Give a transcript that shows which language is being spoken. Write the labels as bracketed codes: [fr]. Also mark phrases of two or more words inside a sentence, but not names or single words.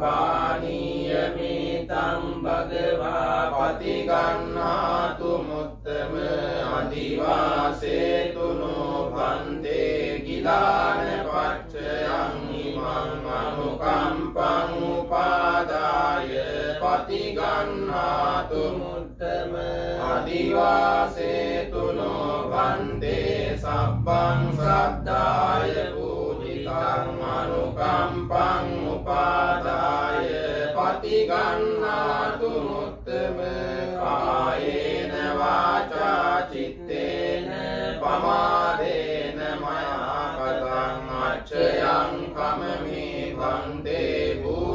[pi] පානීයමේතං භගවා පතිගන්නාතු මුත්තම අදිවාසේතුනෝ භන්තේ කිලාන පච්චයං ඉමං අනුකම්පං උපාදාය පතිගන්නාතු මුත්තම අදිවාසේතුනෝ භන්තේ සබ්බං සද්ධාය පූජිතං අනුකම්පං උපාදාය පතිගන්නාතු මුත්තම කායේන වාචා චිත්තේන පමාදේන මයා කතං අච්චයං කමමේ භන්තේ